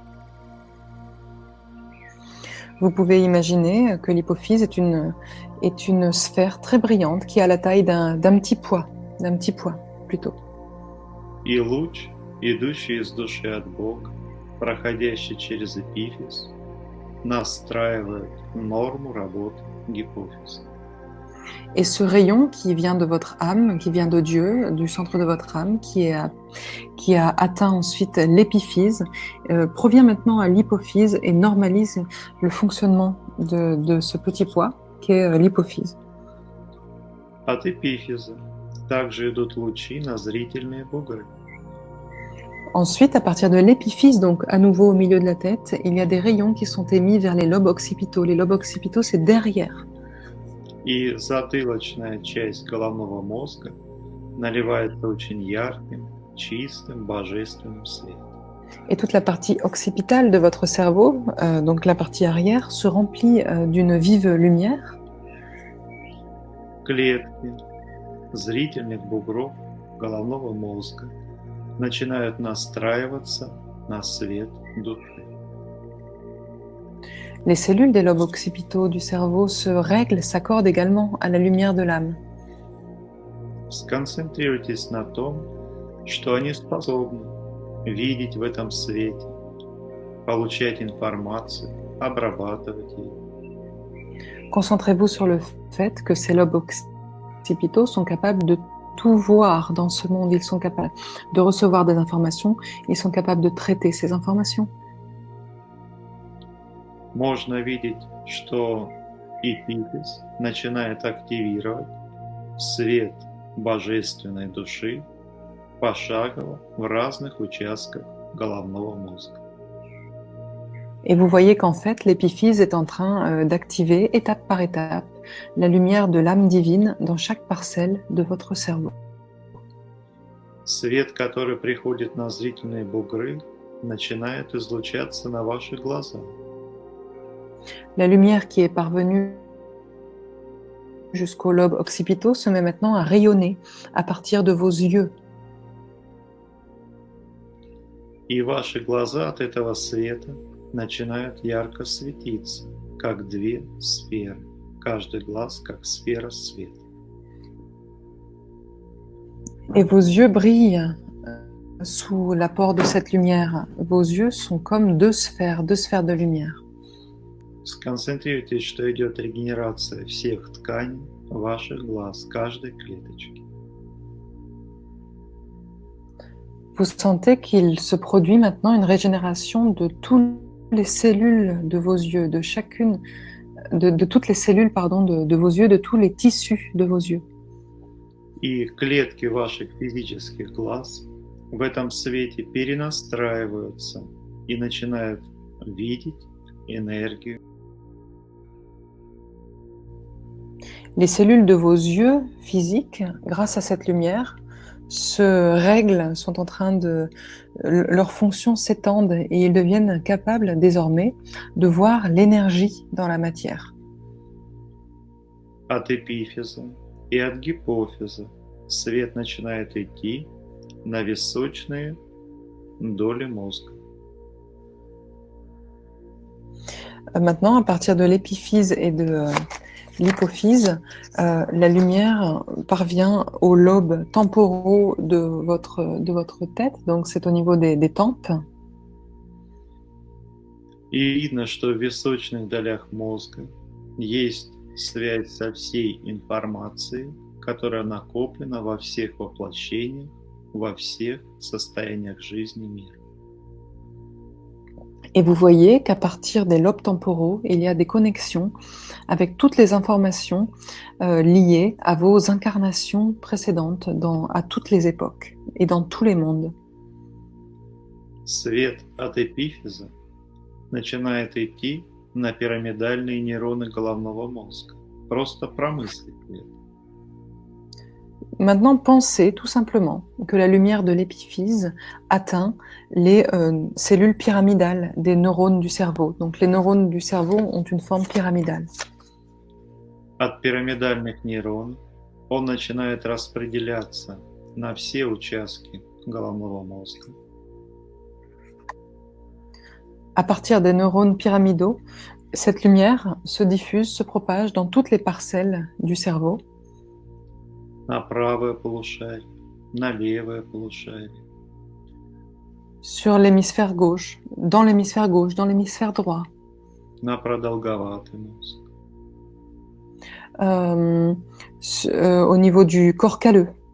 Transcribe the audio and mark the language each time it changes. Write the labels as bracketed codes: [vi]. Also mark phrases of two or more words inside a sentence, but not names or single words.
[fr] Vous pouvez imaginer que l'hypophyse est une sphère très brillante qui a la taille d'un petit pois plutôt. [ru] И луч идущий из души от Бога, проходящий через эпифиз, настраивает норму работы гипофиза. [fr] Et ce rayon qui vient de votre âme, qui vient de Dieu, du centre de votre âme, qui a atteint ensuite l'épiphyse, provient maintenant à l'hypophyse et normalise le fonctionnement de ce petit poids qu'est l'hypophyse. [ru] От эпифиза также идут лучи на зрительные бугры. [fr] Ensuite, à partir de l'épiphyse, donc à nouveau au milieu de la tête, il y a des rayons qui sont émis vers les lobes occipitaux. Les lobes occipitaux, c'est derrière. [ru] И затылочная часть головного мозга наливается очень ярким, чистым, божественным светом. [fr] Et toute la partie occipitale de votre cerveau, donc la partie arrière, se remplit d'une vive lumière. [ru] Клетки зрительных бугров головного мозга начинают настраиваться на свет души. [fr] Les cellules des lobes occipitaux du cerveau se règlent, s'accordent également à la lumière de l'âme. [ru] Сконцентрируйтесь на том, что они способны видеть в этом свете, получать информацию, обрабатывать ее. [fr] Concentrez-vous sur le fait que ces lobes occipitaux sont capables de tout voir dans ce monde. Ils sont capables de recevoir des informations, ils sont capables de traiter ces informations. [ru] Можно видеть, что эпифиз начинает активировать свет божественной души пошагово в разных участках головного мозга. [fr] Et vous voyez qu'en fait, l'épiphyse est en train d'activer, étape par étape, la lumière de l'âme divine dans chaque parcelle de votre cerveau. [ru] Свет, который приходит на зрительные бугры, начинает излучаться на ваши глаза. [fr] La lumière qui est parvenue jusqu'aux lobes occipitaux se met maintenant à rayonner à partir de vos yeux. [ru] И ваши глаза от этого света начинают ярко светиться, как две сферы. Каждый глаз как сфера света. [fr] Et vos yeux brillent sous l'apport de cette lumière. Vos yeux sont comme deux sphères de lumière. [ru] Сконцентрируйтесь, что идет регенерация всех тканей ваших глаз, каждой клеточки. [fr] Vous sentez qu'il se produit maintenant une régénération de toutes les cellules de vos yeux, de chacune, de toutes les cellules, pardon, de vos yeux, de tous les tissus de vos yeux. [ru] И клетки ваших физических глаз в этом свете перенастраиваются и начинают видеть энергию. [fr] Les cellules de vos yeux physiques, grâce à cette lumière, se règlent, sont en train de... Leurs fonctions s'étendent et ils deviennent capables désormais de voir l'énergie dans la matière. [ru] От эпифиза и от гипофиза свет начинает идти на височные доли мозга. [fr] Maintenant, à partir de l'épiphyse et de l'hypophyse, la lumière parvient aux lobes temporaux de votre tête, donc c'est au niveau des tempes. [ru] И видно, что в височных долях мозга есть связь со всей информацией, которая накоплена во всех воплощениях, во всех состояниях жизни мира. [fr] Et vous voyez qu'à partir des lobes temporaux, il y a des connexions avec toutes les informations liées à vos incarnations précédentes à toutes les époques et dans tous les mondes. [ru] Свет от эпифиза начинает идти на пирамидальные нейроны головного мозга. Просто промыслите это. [fr] Maintenant, pensez tout simplement que la lumière de l'épiphyse atteint les cellules pyramidales des neurones du cerveau. Donc les neurones du cerveau ont une forme pyramidale. [ru] От пирамидальных нейронов он начинает распределяться на все участки головного мозга. [fr] À partir des neurones pyramidaux, cette lumière se diffuse, se propage dans toutes les parcelles du cerveau. [ru] На правое полушарие, на левое полушарие, [fr] sur l'hémisphère gauche, dans l'hémisphère gauche, dans l'hémisphère droit, [ru] на продолговатый мозг, [fr] euh, au niveau du corps calleux,